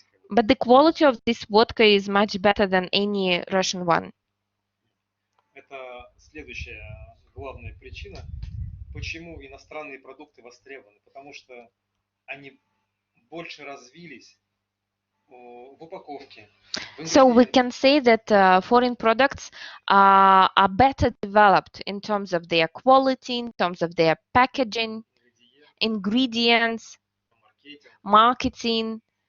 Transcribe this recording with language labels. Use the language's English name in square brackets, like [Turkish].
[English] But the quality of this vodka is much better than any Russian one. [Russian] Это следующая главная причина, почему иностранные продукты востребованы, потому что они больше развились в упаковке. [English] So we can say that foreign products are better developed in terms of their quality, in terms of their packaging, ingredients, marketing.